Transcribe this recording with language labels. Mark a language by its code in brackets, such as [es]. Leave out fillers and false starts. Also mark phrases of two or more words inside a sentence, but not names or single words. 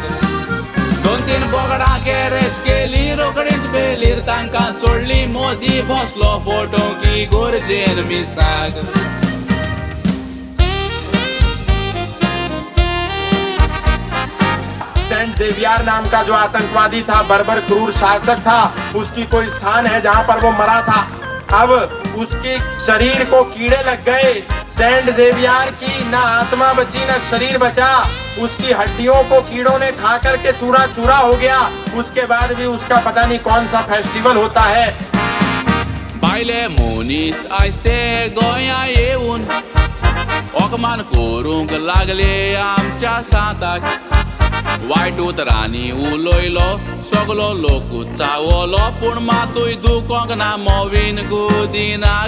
[kok] 2-3 बोगडांक अरेस्ट केली, रोकडीच बेलीर तांकां सोडली. मोदी बसलो फोटो की गोरजेन मिसाक. [hi] सेंट जेवियर नाम का जो आतंकवादी था, बर्बर क्रूर शासक था, उसकी कोई स्थान है जहां पर वो मरा था. अब उसके शरीर को कीड़े लग गए. सेंट जेवियर की ना आत्मा बची ना शरीर बचा. उसकी हड्डियों को कीड़ों ने खा करके चूरा चूरा हो गया. उसके बाद भी उसका पता नहीं कौन सा फेस्टिवल होता है. [kok] बायले मोनीस आयस्ते गोंया येवन ओकमान करूंक लागले आमच्या सांताक. वायट उतरांनी उलयलो सगलो लोक चावलो, पूण मातूय दुखोंक ना मोवीन गुदिनाक.